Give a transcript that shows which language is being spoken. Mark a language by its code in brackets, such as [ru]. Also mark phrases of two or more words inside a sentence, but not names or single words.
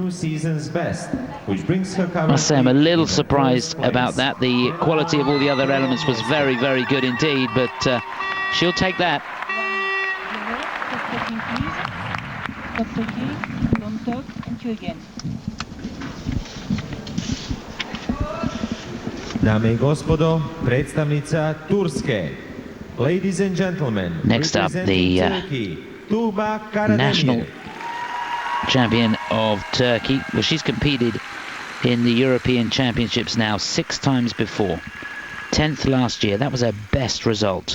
[en] I must say I'm a little surprised about that. The quality of all the other elements was very, very good indeed, but she'll take that. Don't talk, thank you again. [hr] Dame I gospodo, predstavnica Turske. [en] Ladies and gentlemen, next up the Tugba Karademir, national champion of Turkey. Well, she's competed in the European Championships now 6 times before. 10th last year, that was her best result.